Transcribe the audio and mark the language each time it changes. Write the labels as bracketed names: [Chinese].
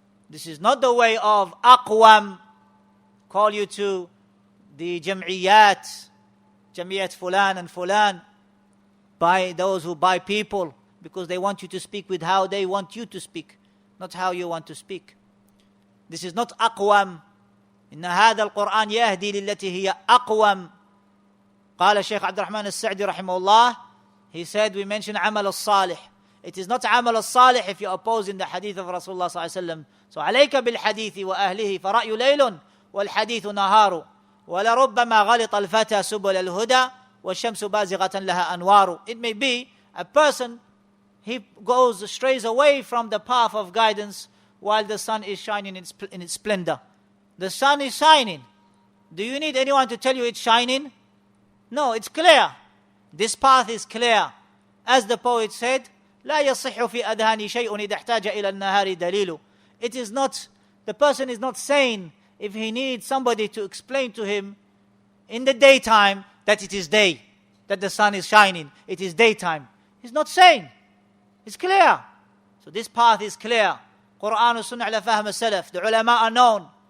[English] This is not the way of aqwam. Call you to the jam'iyat fulan and fulan, by those who buy people, because they want you to speak with how they want you to speak, not how you want to speak. This is not aqwam. [Arabic] إن هذا القرآن يهدي للتي هي أقوم. قال الشيخ عبد الرحمن السعدي رحمه الله, he said, we mention عمل الصالح. [English] It is not عمل الصالح if you're opposing the hadith of Rasulullah صلى الله عليه وسلم. [Arabic] So عليك بالحديث وأهله فرأي ليل والحديث نهار ولربما غلط الفتى سبل الهدى والشمس بازغة لها أنوار. [English] It may be a person, he strays away from the path of guidance while the sun is shining in its splendor. The sun is shining. Do you need anyone to tell you it's shining? No, it's clear. This path is clear. [Arabic] As the poet said, لا يصح في أذهاني شيء إذا احتاج إلى النهار دليل. [English] It is not, the person is not saying if he needs somebody to explain to him in the daytime that it is day, that the sun is shining, it is daytime. He's not saying. It's clear. So this path is clear. Quran and Sunnah ala fahm al-salaf. The ulama are known.